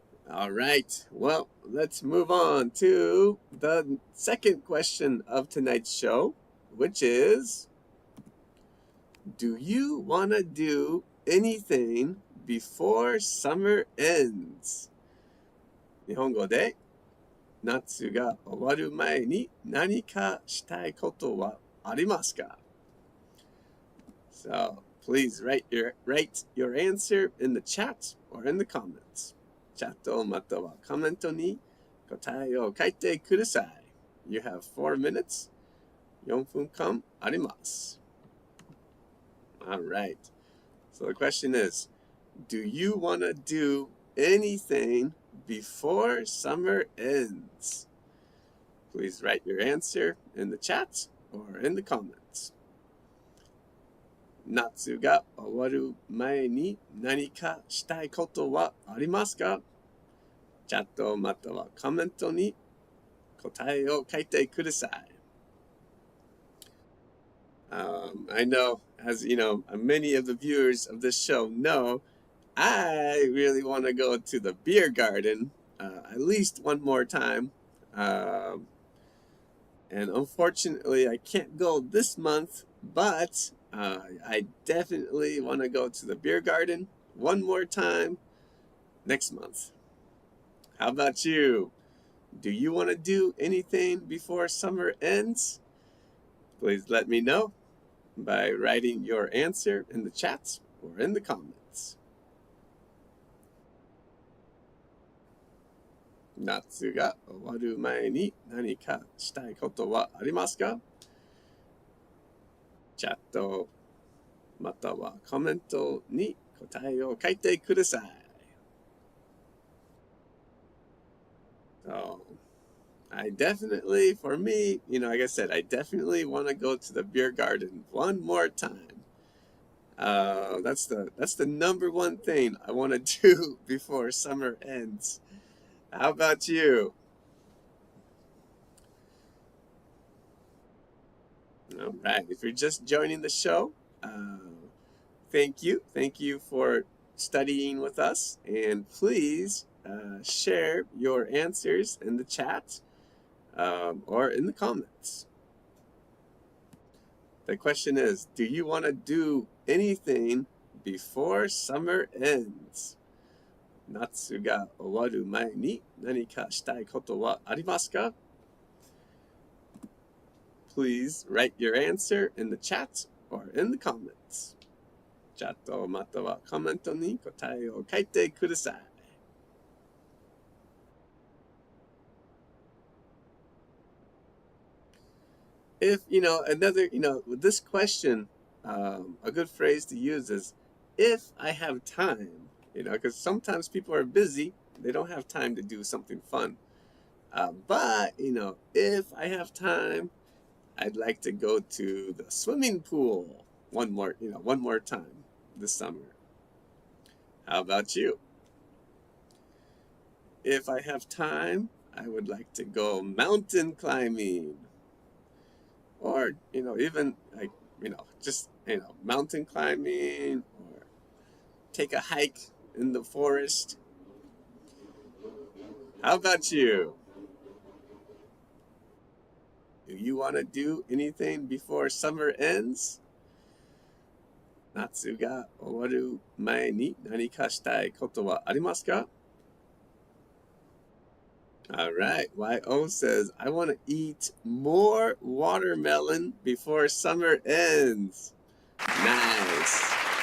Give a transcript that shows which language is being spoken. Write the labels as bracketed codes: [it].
[en] All right. Well, let's move on to the second question of tonight's show, which is, do you want to do anything before summer ends? [ja] 日本語で夏が終わる前に何かしたいことはありますか? [en] So please write your answer in the chat or in the comments. [ja] チャットまたはコメントに答えを書いてください. [en] You have 4 minutes. [ja] 4分間あります. [en] All right. So the question is, do you want to do anything before summer ends? Please write your answer in the chat or in the comments. [ja] 夏が終わる前に何かしたいことはありますか? チャットまたはコメントに答えを書いてください. [en] I know, as you know, many of the viewers of this show know, I really want to go to the beer garden at least one more time. Um, and unfortunately, I can't go this month, but I definitely want to go to the beer garden one more time next month. How about you? Do you want to do anything before summer ends? Please let me know by writing your answer in the chats or in the comments. [ja] 夏が終わる前に何かしたいことはありますか？チャットまたはコメントに答えを書いてください。 [en] So, I definitely, for me, like I said, I definitely want to go to the beer garden one more time. That's the number one thing I want to do before summer ends. How about you? All right. If you're just joining the show, thank you. Thank you for studying with us. And please share your answers in the chat or in the comments. The question is, do you want to do anything before summer ends? [ja] 夏が終わる前に何かしたいことはありますか？ [en] Please write your answer in the chat or in the comments. [ja] チャットまたはコメントに答えを書いてください。 [en] If, with this question, a good phrase to use is, if I have time, because sometimes people are busy, they don't have time to do something fun. But, if I have time, I'd like to go to the swimming pool one more time this summer. How about you? If I have time, I would like to go mountain climbing. Or, even like, just, mountain climbing or take a hike in the forest. How about you? Do you want to do anything before summer ends? [ja] 夏が終わる前に何かしたいことはありますか? [en] All right. YO says, I want to eat more watermelon before summer ends. Nice.